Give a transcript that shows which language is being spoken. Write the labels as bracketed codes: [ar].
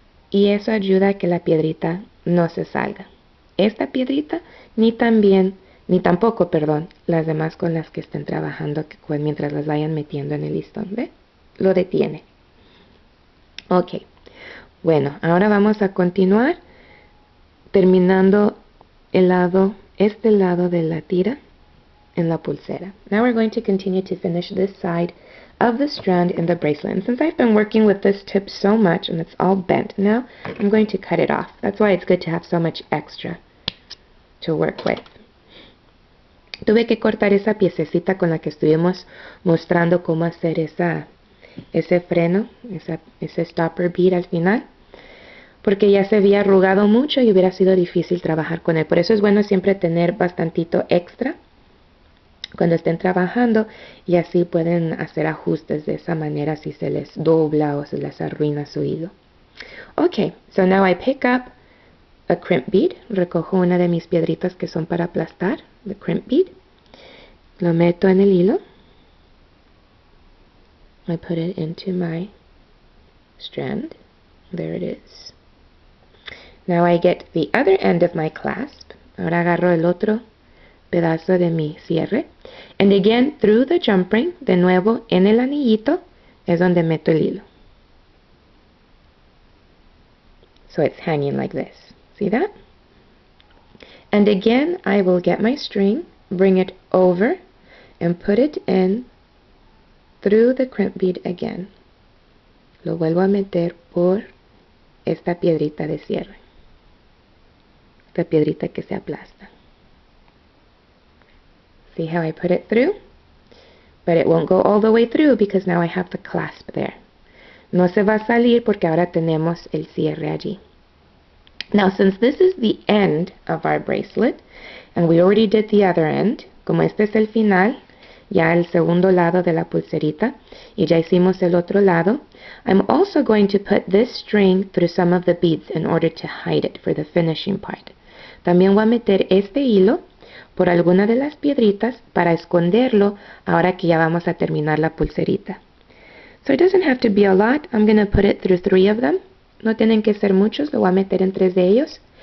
[es] Y eso ayuda a que la piedrita no se salga. Esta piedrita ni tampoco, las demás con las que estén trabajando mientras las vayan metiendo en el listón, ¿ve? Lo detiene. Ok, bueno, ahora vamos a continuar terminando este lado de la tira en la pulsera. [en] Now we're going to continue to finish this side of the strand in the bracelet. And since I've been working with this tip so much and it's all bent now, I'm going to cut it off. That's why it's good to have so much extra to work with. [es] Tuve que cortar esa piececita con la que estuvimos mostrando cómo hacer ese freno, ese stopper bead al final, porque ya se había arrugado mucho y hubiera sido difícil trabajar con él. Por eso es bueno siempre tener bastantito extra cuando estén trabajando y así pueden hacer ajustes de esa manera si se les dobla o se les arruina su hilo. [en] Ok, so now I pick up a crimp bead. [es] Recojo una de mis piedritas que son para aplastar, the crimp bead. Lo meto en el hilo. [en] I put it into my strand. There it is. Now I get the other end of my clasp. [es] Ahora agarro el otro pedazo de mi cierre. [en] And again, through the jump ring, [es] de nuevo en el anillito, es donde meto el hilo. [en] So it's hanging like this. See that? And again, I will get my string, bring it over, and put it in through the crimp bead again. [es] Lo vuelvo a meter por esta piedrita de cierre. Esta piedrita que se aplasta. [en] See how I put it through? But it won't go all the way through because now I have the clasp there. [es] No se va a salir porque ahora tenemos el cierre allí. [en] Now since this is the end of our bracelet, and we already did the other end, [es] como este es el final, ya el segundo lado de la pulserita, y ya hicimos el otro lado, [en] I'm also going to put this string through some of the beads in order to hide it for the finishing part. [es] También voy a meter este hilo por alguna de las piedritas para esconderlo ahora que ya vamos a terminar la pulserita. [en] So it doesn't have to be a lot. I'm going to put it through 3 of them. [es] No tienen que ser muchos, lo voy a meter en 3 de ellos.